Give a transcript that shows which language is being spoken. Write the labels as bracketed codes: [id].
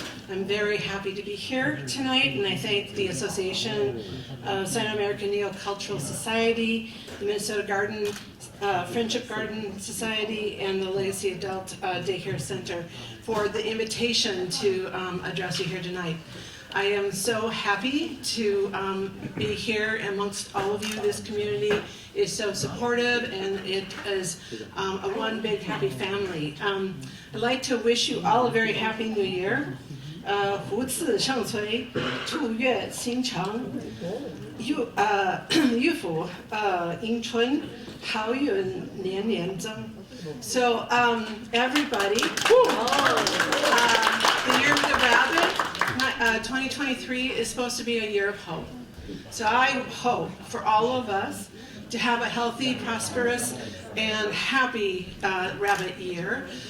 [en] I'm very happy to be here tonight, and I thank the Association of Sino-American Neo-Cultural Society, the Minnesota Friendship Garden Society, and the Legacy Adult Daycare Center for the invitation to address you here tonight. I am so happy to be here amongst all of you. This community is so supportive, and it is a one big happy family. I'd like to wish you all a very happy New Year. [zh] 福赐盛催，兔月新成，玉福迎春，好运年年增。 [en] So everybody, the year of the rabbit, 2023 is supposed to be a year of hope. So I hope for all of us to have a healthy, prosperous, and happy rabbit year.